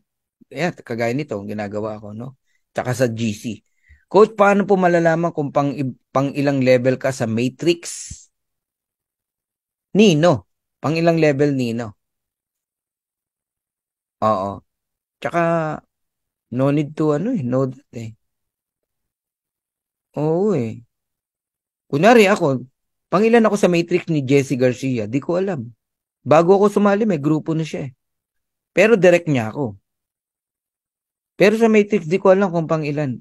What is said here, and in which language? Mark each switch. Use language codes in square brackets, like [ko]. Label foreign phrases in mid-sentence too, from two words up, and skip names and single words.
[tl] Kaya kagaya nito, ang ginagawa ko, no? Tsaka sa GC. Coach, paano po malalaman kung pang ilang level ka sa Matrix? Nino. Pang ilang level Nino. Oo. Tsaka, [en] no need to [tl] ano eh. No that eh. Oo eh. Kunyari ako, pangilan ako sa Matrix ni Jesse Garcia, di ko alam. Bago ako sumali, may grupo na siya eh. Pero direct niya ako. Pero sa Matrix, di ko alam kung pangilan.